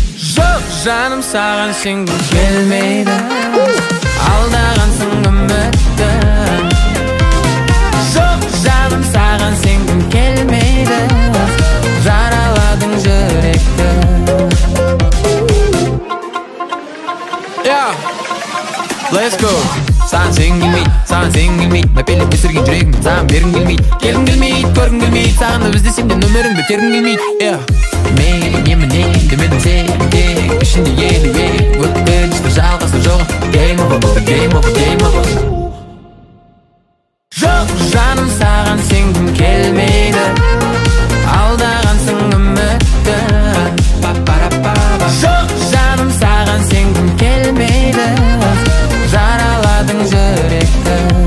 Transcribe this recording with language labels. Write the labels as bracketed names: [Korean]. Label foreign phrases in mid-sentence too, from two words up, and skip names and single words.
[Kazakh] Жоқ, жаным, саған сенгім келмейді. Алдағансың үмітті. Жоқ, жаным, саған сенгім келмейді. Жараладың жүректі. [English] Yeah. Let's go. [Kazakh] Саған сенгім келмейді, саған сенгім келмейді. Мәпелеп өсірген жүрегім, саған бергім келмейді. Келгім келмейді, көргім келмейді. Сағынып іздесем де нөміріңді тергім келмейді. [English] Yeah. [Kazakh] Мейлі, немен, немен, демедім сен тек. Ішінде елу елу өкініш, бір жалғасы жоқ. [English] Game over, game over, game over. [Kazakh] Жоқ, жаным, саған сенгім келмейді. Алдағансың үмітті. Па-па-ра-па-па. Жоқ, жаным, саған сенгім келмейді. Жараладың жүректі.